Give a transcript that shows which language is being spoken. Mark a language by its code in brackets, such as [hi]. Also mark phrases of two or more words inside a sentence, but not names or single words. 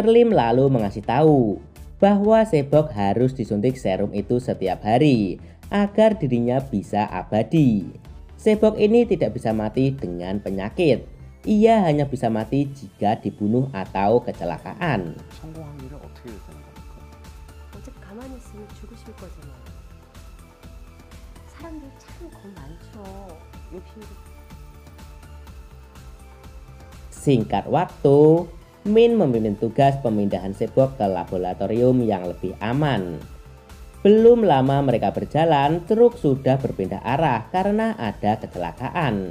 [id] Lim lalu mengasih tahu bahwa Sebok harus disuntik serum itu setiap hari agar dirinya bisa abadi. Sebok ini tidak bisa mati dengan penyakit. Ia hanya bisa mati jika dibunuh atau kecelakaan. [ko] 성공 확률이 어떻게 되는 겁니까? 어차피 가만히 있으면 죽으실 거잖아요. 사람들 참 겁 많죠. 욕심도. [id] Singkat waktu, Min memimpin tugas pemindahan Sebok ke laboratorium yang lebih aman. Belum lama mereka berjalan, truk sudah berpindah arah karena ada kecelakaan.